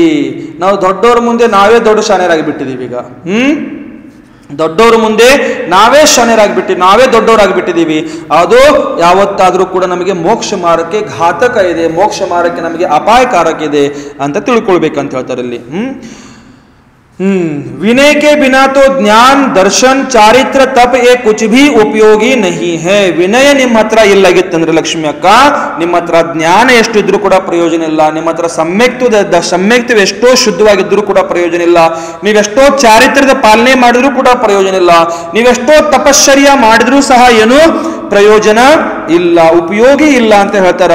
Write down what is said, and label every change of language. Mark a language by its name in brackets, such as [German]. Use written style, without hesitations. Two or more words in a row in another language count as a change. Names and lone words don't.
[Kannada] ನಾವು ದೊಡ್ಡವ್ರ ಮುಂದೆ ನಾವೇ ದೊಡ್ಡ ಶಾಣ್ಯರಾಗಿ ಬಿಟ್ಟಿದೀವಿ ಈಗ। ದೊಡ್ಡವ್ರ ಮುಂದೆ ನಾವೇ ಶಾಣ್ಯರಾಗ್ಬಿಟ್ಟಿವಿ, ನಾವೇ ದೊಡ್ಡವರಾಗ್ಬಿಟ್ಟಿದೀವಿ। ಅದು ಯಾವತ್ತಾದ್ರೂ ಕೂಡ ನಮಗೆ ಮೋಕ್ಷ ಮಾರ್ಗಕ್ಕೆ ಘಾತಕ ಇದೆ, ಮೋಕ್ಷ ಮಾರ್ಗಕ್ಕೆ ನಮಗೆ ಅಪಾಯಕಾರಕ ಇದೆ ಅಂತ ತಿಳ್ಕೊಳ್ಬೇಕಂತ ಹೇಳ್ತಾರೆ ಇಲ್ಲಿ। [Hindi] विनय के बिना तो ज्ञान दर्शन चारित्र तप ये कुछ भी उपयोगी नहीं है। [Kannada] ವಿನಯ ನಿಮ್ಮ ಹತ್ರ ಇಲ್ಲಾಗಿತ್ತಂದ್ರೆ ಲಕ್ಷ್ಮಿ ಅಕ್ಕ, ನಿಮ್ಮ ಹತ್ರ ಜ್ಞಾನ ಎಷ್ಟು ಇದ್ರೂ ಕೂಡ ಪ್ರಯೋಜನ ಇಲ್ಲ, ನಿಮ್ಮ ಹತ್ರ ಸಮ್ಯಕ್ತ್ವ ಎಷ್ಟೋ ಶುದ್ಧವಾಗಿದ್ರೂ ಕೂಡ ಪ್ರಯೋಜನ ಇಲ್ಲ, ನೀವೆಷ್ಟೋ ಚಾರಿತ್ರ್ಯದ ಪಾಲನೆ ಮಾಡಿದ್ರೂ ಕೂಡ ಪ್ರಯೋಜನ ಇಲ್ಲ, ನೀವೆಷ್ಟೋ ತಪಶ್ಚರ್ಯ ಮಾಡಿದ್ರೂ ಸಹ ಏನು ಪ್ರಯೋಜನ ಇಲ್ಲ, ಉಪಯೋಗಿ ಇಲ್ಲ ಅಂತ ಹೇಳ್ತಾರ।